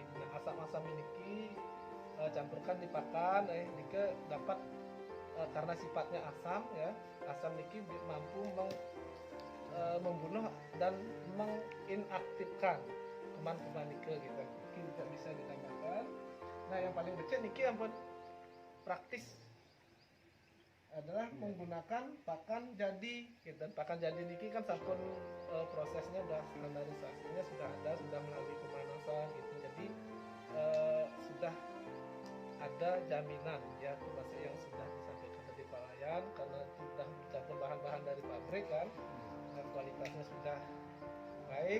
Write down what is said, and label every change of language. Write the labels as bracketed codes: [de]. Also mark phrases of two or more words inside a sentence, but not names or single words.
[id] Nah, asam-asam ini campurkan di pakan, Ika dapat karena sifatnya asam ya, asam niki mampu membunuh dan menginaktifkan kuman-kuman Ika gitu. Niki juga bisa ditambahkan. Nah, yang paling becek niki yang praktis adalah menggunakan pakan jadi gitu. Pakan jadi niki kan sampun prosesnya udah standarisasinya sudah ada, sudah melalui pemanasan gitu. Jadi sudah ada jaminan ya, termasuk yang sudah disampaikan tadi Pak Wayan, karena sudah mencampur bahan-bahan dari pabrik kan, dan kualitasnya sudah baik.